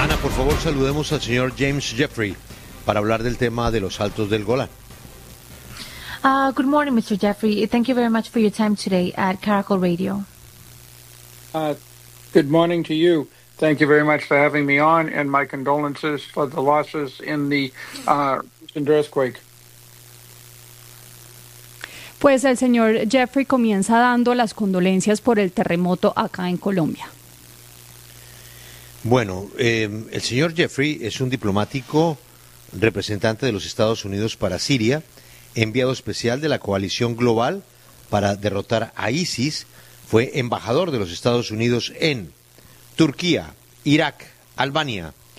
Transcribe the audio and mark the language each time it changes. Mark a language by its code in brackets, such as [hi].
[es] favor, saludemos al señor James Jeffrey para hablar del tema de los Altos del Golán. [en] Good morning, Mr. Jeffrey. Thank you very much for your time today at Caracol Radio. Good morning to you. Thank you very much for having me on, and my condolences for the losses in the recent earthquake. [es] Pues el señor Jeffrey comienza dando las condolencias por el terremoto acá en Colombia. Bueno, el señor Jeffrey es un diplomático representante de los Estados Unidos para Siria, enviado especial de la coalición global para derrotar a ISIS, fue embajador de los Estados Unidos en Turquía, Irak, Albania.